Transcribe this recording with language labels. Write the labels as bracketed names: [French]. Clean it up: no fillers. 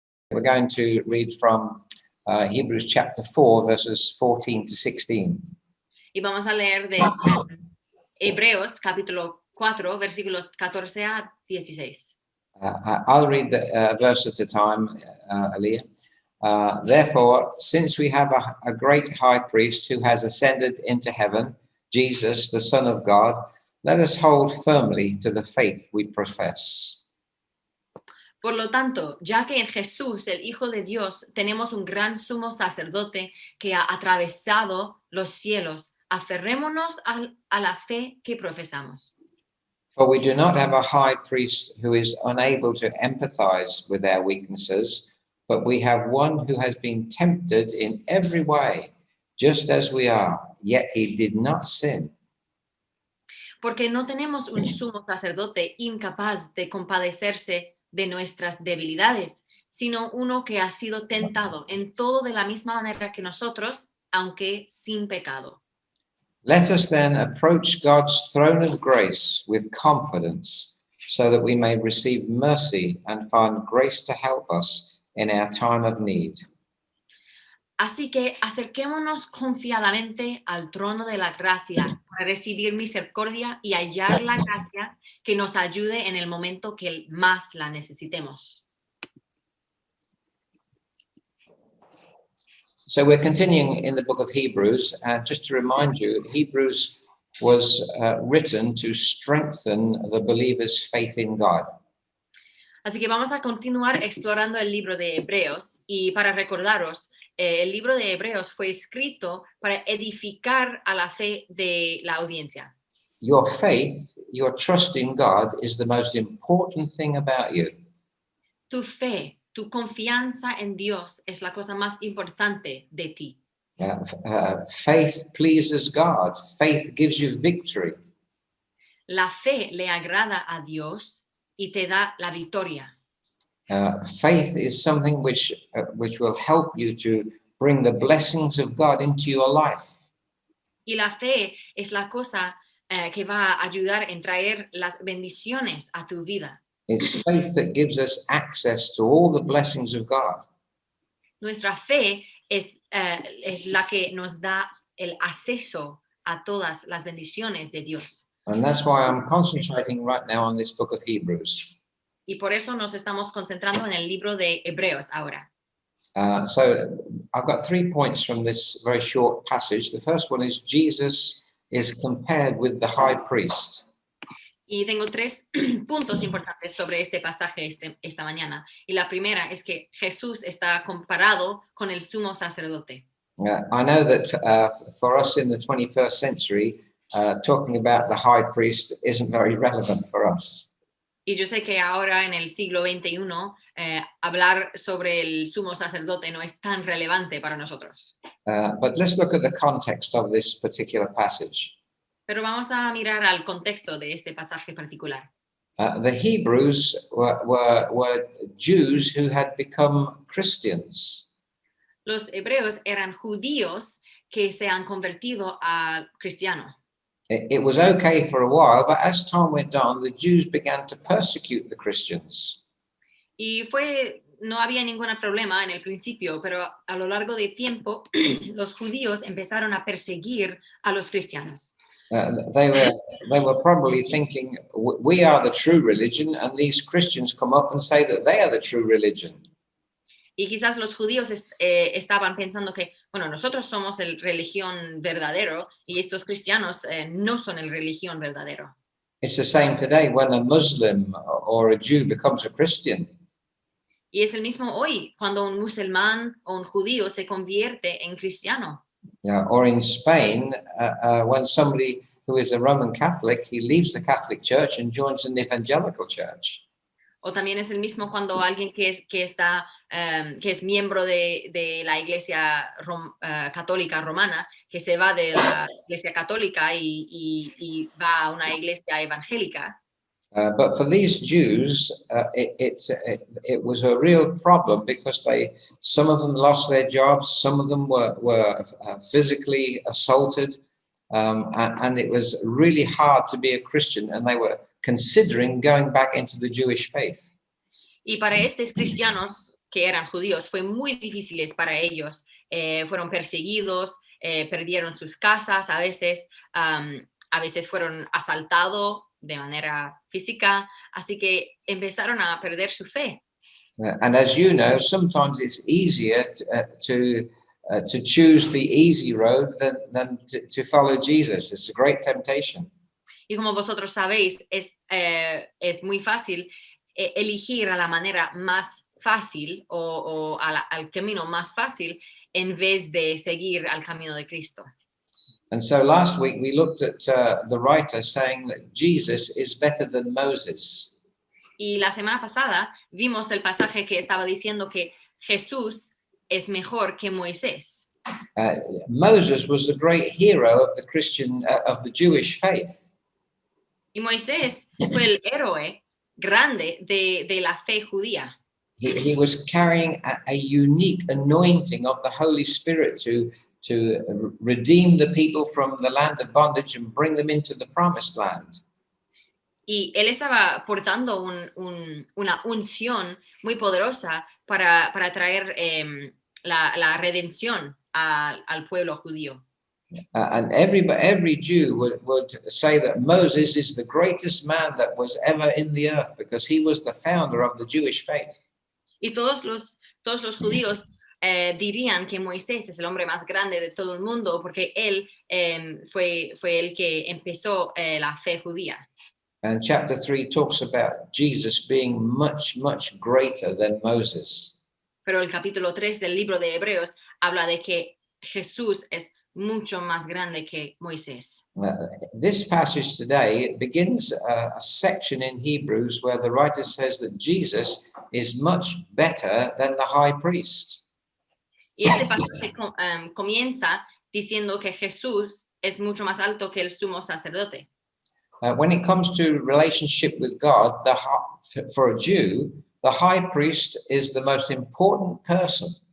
[English] We're going to read from Hebrews chapter 4, verses 14 to 16. [Spanish] Y vamos a leer de Hebreos capítulo 4, versículos 14 a 16. [English] I'll read the verse at a time, Aliyah. Therefore, since we have a great high priest who has ascended into heaven, Jesus, the Son of God, let us hold firmly to the faith we profess. [Spanish] Por lo tanto, ya que en Jesús, el Hijo de Dios, tenemos un gran sumo sacerdote que ha atravesado los cielos, aferrémonos a la fe que profesamos. [English] For we do not have a high priest who is unable to empathize with our weaknesses, but we have one who has been tempted in every way, just as we are, yet he did not sin. [Spanish] Porque no tenemos un sumo sacerdote incapaz de compadecerse de nuestras debilidades, sino uno que ha sido tentado en todo de la misma manera que nosotros, aunque sin pecado. [English] Let us then approach God's throne of grace with confidence, so that we may receive mercy and find grace to help us in our time of need. [Spanish] Así que acerquémonos confiadamente al trono de la gracia para recibir misericordia y hallar la gracia que nos ayude en el momento que más la necesitemos. [English] So we're continuing in the book of Hebrews, and just to remind you, Hebrews was written to strengthen the believer's faith in God. [Spanish] Así que vamos a continuar explorando el libro de Hebreos y para recordaros, el libro de Hebreos fue escrito para edificar a la fe de la audiencia. [English] Your faith, your trust in God is the most important thing about you. [Spanish] Tu fe, tu confianza en Dios es la cosa más importante de ti. [English] Faith pleases God. Faith gives you victory. [Spanish] La fe le agrada a Dios y te da la victoria. [English] Faith is something which will help you to bring the blessings of God into your life. [Spanish] Y la fe es la cosa que va a ayudar en traer las bendiciones a tu vida. [English] It's faith that gives us access to all the blessings of God. [Spanish] Nuestra fe es la que nos da el acceso a todas las bendiciones de Dios. [English] And that's why I'm concentrating right now on this book of Hebrews. [Spanish] Y por eso nos estamos concentrando en el libro de Hebreos ahora. [English] So I've got 3 points from this very short passage. The first one is Jesus is compared with the high priest. [Spanish] Y tengo 3 puntos importantes sobre este pasaje esta mañana. Y la primera es que Jesús está comparado con el sumo sacerdote. [English] I know that for us in the 21st century, talking about the high priest isn't very relevant for us. [Spanish] Y yo sé que ahora en el siglo XXI hablar sobre el sumo sacerdote no es tan relevante para nosotros. [English] But let's look at the context of this particular passage. [Spanish] Pero vamos a mirar al contexto de este pasaje particular. [English] The Hebrews were Jews who had become Christians. [Spanish] Los hebreos eran judíos que se han convertido a cristianos. [English] It was okay for a while, but as time went on, the Jews began to persecute the Christians. [Spanish] Y no había ningún problema en el principio, pero a lo largo del tiempo los judíos empezaron a perseguir a los cristianos. [English] They were probably thinking, we are the true religion, and these Christians come up and say that they are the true religion. [Spanish] Y quizás los judíos estaban pensando que, bueno, nosotros somos el religión verdadero y estos cristianos no son el religión verdadero. [English] It's the same today when a Muslim or a Jew becomes a Christian. [Spanish] Y es el mismo hoy cuando un musulmán o un judío se convierte en cristiano. [English] Or in Spain, when somebody who is a Roman Catholic, he leaves the Catholic Church and joins an evangelical church. [Spanish] O también es el mismo cuando alguien que es miembro de la Iglesia Católica Romana, que se va de la Iglesia Católica y va a una iglesia evangélica. [English] But for these Jews, it was a real problem because some of them lost their jobs, some of them were physically assaulted, and it was really hard to be a Christian, and they were considering going back into the Jewish faith. [Spanish] Y para estos cristianos que eran judíos, fue muy difíciles para ellos. Fueron perseguidos, perdieron sus casas, a veces fueron asaltados de manera física, así que empezaron a perder su fe. [English] And as you know, sometimes it's easier to choose the easy road than to follow Jesus. It's a great temptation. [Spanish] Y como vosotros sabéis, es muy fácil elegir a la manera más fácil o al camino más fácil en vez de seguir al camino de Cristo. [English] And so last week we looked at the writer saying that Jesus is better than Moses. [Spanish] Y la semana pasada vimos el pasaje que estaba diciendo que Jesús es mejor que Moisés. [English] Moses was the great hero of the of the Jewish faith. [Spanish] Y Moisés fue el héroe grande de la fe judía. [English] He was carrying a unique anointing of the Holy Spirit to redeem the people from the land of bondage and bring them into the promised land. [Spanish] Y él estaba portando una unción muy poderosa para traer la redención al pueblo judío. [English] And every Jew would say that Moses is the greatest man that was ever in the earth because he was the founder of the Jewish faith. [Spanish] Y todos los judíos dirían que Moisés es el hombre más grande de todo el mundo porque él fue el que empezó la fe judía. [English] And chapter 3 talks about Jesus being much, much greater than Moses. [Spanish] Pero el capítulo 3 del libro de Hebreos habla de que Jesús es mucho más grande que Moisés. [English] This passage today begins a section in Hebrews where the writer says that Jesus is much better than the high priest. [Spanish] Y este pasaje comienza diciendo que Jesús es mucho más alto que el sumo sacerdote. [English] When it comes to relationship with God, for a Jew, the high priest is the most important person.